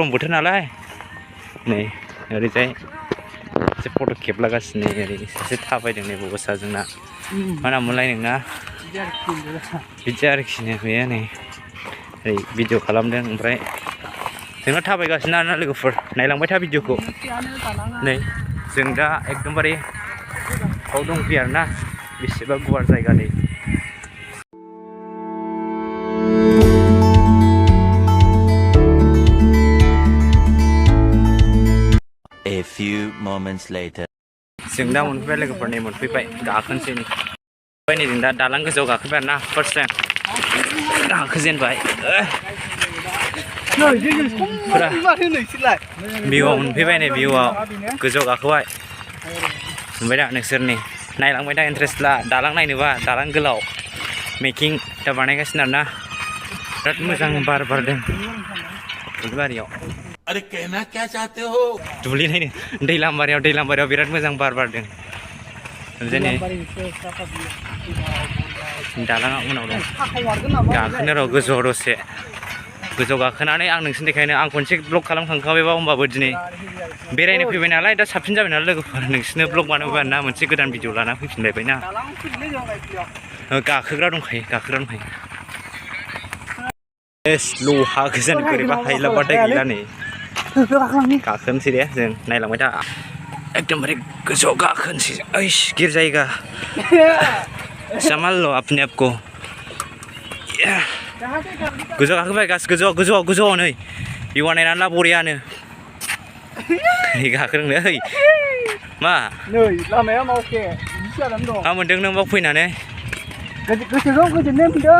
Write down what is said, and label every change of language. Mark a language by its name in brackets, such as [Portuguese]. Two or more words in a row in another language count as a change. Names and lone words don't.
[Bodo] बोथोर नालाय नै ओरैजाय एसे फट' खेबलागासिनो ओरै सासे थाबायदों नै बबसा जोंना मा नाममोनलाय नोंना बिदि आरोखि बेयो नै ओरै भिडिअ खालामदों ओमफ्राय जोंना थाबायगासिनो आरोना लोगोफोर नायलांबाय था भिडिअखौ नै जों दा एकदमबारे बाव दंफैयो आरोना बेसेबा गुवार जायगा नै [English] A few moments later [Bodo] जों दा मोनफैबाय लोगोफोर नै मोनफैबाय गाखोनोसै नै जों दा दालां गोजौआव गाखोबाय आरोना [English] first time [Bodo] गाखोजेनबाय फुरा भिउआव मोनफैबाय नै भिउआव गोजौआव गाखोबाय नुबाय दा नोंसोरनि नायलांबाय दा इन्ट्रेस्ट ला दालां नायनोबा दालां गोलाव मेकिं दा बानायगासिनो आरोना बिराद मोजां बार बारदों दुब्लिबारियाव [Hindi] अरे कहना क्या चाहते हो [Bodo] दुब्लि नायनो दैलाम बारियाव बिराद मोजां बार बारदों जेने दालाङा उनाव दं गाखोनो र' गोजौआव दसे गोजौआव गाखोनानै आं नोंसोरनो देखायनो आं खनसे ब्लग खालामखांखाबायबा होमबाबो दिनै बेरायनो फैबाय नालाय दा साबसिन जाबाय नालाय लोगोफोर नोंसोरनो ब्लग बानायबाय ना मोनसे गोदान भिडिअ लाना फैफिनलायबाय ना गाखोग्रा दंखायो लहा गोजान बोरैबा हायलाबाथाय गैला नै गाखोनोसै दे जों नायलांबाय था एकदमबारे गोजौआव गाखोनोसै [Hindi] ओइस गिर जायगा संभाल लो अपने आप को [Bodo] गोजौआव गाखोबाय गासिबो गोजौआव नै भिउआ नायनानै ला बरियानो गाखोदों नै मा नै लामाया मावखे बिदि जानानै दं मा मोनदों नों बाव फैनानै गोसोखौ गोजोननाय मोनदों